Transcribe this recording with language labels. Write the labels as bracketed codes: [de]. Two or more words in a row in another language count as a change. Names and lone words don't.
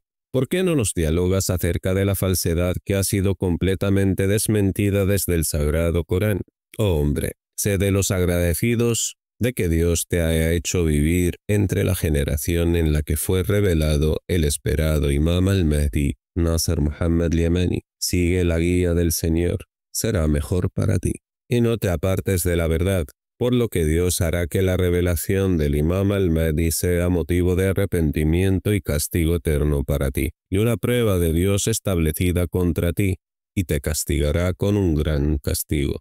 [es] ¿Por qué no nos dialogas acerca de la falsedad que ha sido completamente desmentida desde el Sagrado Corán? Oh hombre, sé de los agradecidos de que Dios te haya hecho vivir entre la generación en la que fue revelado el esperado Imam al-Mahdi, Nasr Muhammad al-Yamani. Sigue la guía del Señor, será mejor para ti. Y no te apartes de la verdad, por lo que Dios hará que la revelación del Imam al-Mahdi sea motivo de arrepentimiento y castigo eterno para ti, y una prueba de Dios establecida contra ti, y te castigará con un gran castigo.